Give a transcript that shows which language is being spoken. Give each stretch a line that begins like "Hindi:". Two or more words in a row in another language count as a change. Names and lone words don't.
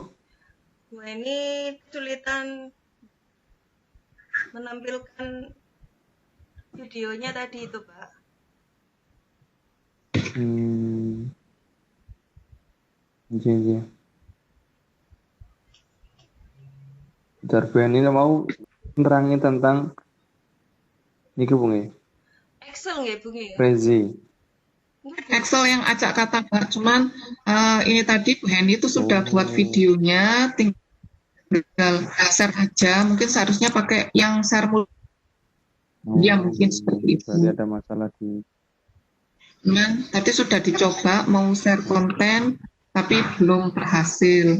Indonesian: Bu Eni kesulitan menampilkan videonya tadi itu, Pak. Iya. Bentar, Bu ini mau nerangin tentang ini, Bu. Excel nggih, Bu nggih? Rezi. Excel yang acak kata Pak, cuman ini tadi Bu Heni itu sudah buat videonya, tinggal share aja. Mungkin seharusnya pakai yang share ya, mungkin seperti itu. Berarti ada masalah di. Cuman tadi sudah dicoba mau share konten, tapi belum berhasil.